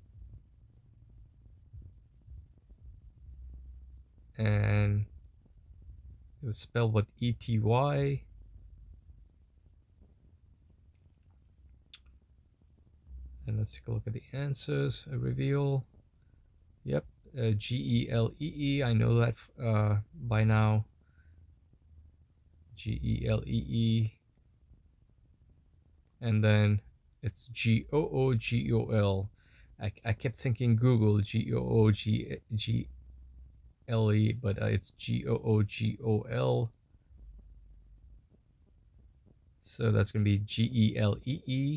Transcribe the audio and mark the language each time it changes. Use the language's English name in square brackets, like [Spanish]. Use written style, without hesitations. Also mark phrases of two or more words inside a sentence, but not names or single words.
[English] And it was spelled with E-T-Y. And let's take a look at the answers. A reveal. Yep, G-E-L-E-E. I know that by now. G-E-L-E-E. And then it's G-O-O-G-O-L. I kept thinking Google, G-O-O-G-L-E, but it's G-O-O-G-O-L. So that's going to be G-E-L-E-E.